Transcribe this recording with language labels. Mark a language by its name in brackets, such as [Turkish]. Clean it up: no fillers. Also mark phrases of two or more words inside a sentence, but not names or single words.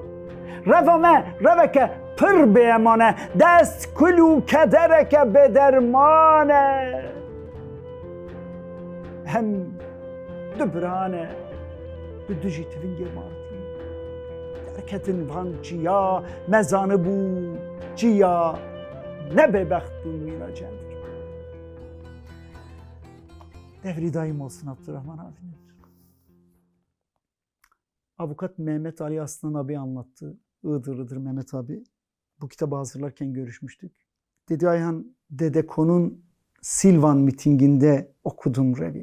[Kurdish] Reva me reveke pir bêeman e, dest kul û kedereke bêderman e. Hem du biran e, du dijî tivingê martî. Derketin van çiya, me zanibû çiya, ne bêbext bûn mîna cendirma. [Turkish] Devri daim olsun Abdurrahman abinin. Avukat Mehmet Ali Aslan abi anlattı. Iğdırlıdır Mehmet abi. Bu kitabı hazırlarken görüşmüştük. Dedi Ayhan, Dedeko'nun Silvan mitinginde okudum revi.